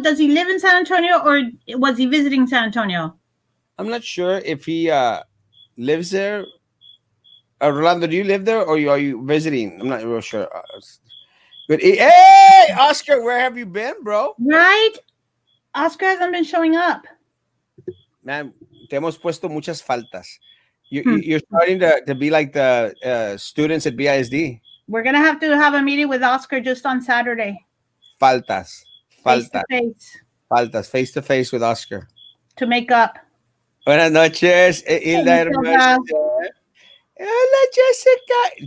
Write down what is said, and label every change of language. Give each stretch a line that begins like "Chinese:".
English: Does he live in San Antonio or was he visiting San Antonio? I'm not sure if he lives there. Rolando, do you live there or are you visiting? I'm not real sure. But hey, Oscar, where have you been, bro? Right? Oscar hasn't been showing up.
Spanish: Man, te hemos puesto muchas faltas.
English: You're starting to be like the students at BISD. We're going to have a meeting with Oscar just on Saturday.
Spanish: Faltas.
English: Face to face.
Spanish: Faltas.
English: Face to face with Oscar. To make up.
Spanish: Buenas noches, Hilda Hermosa. Hola, Jessica.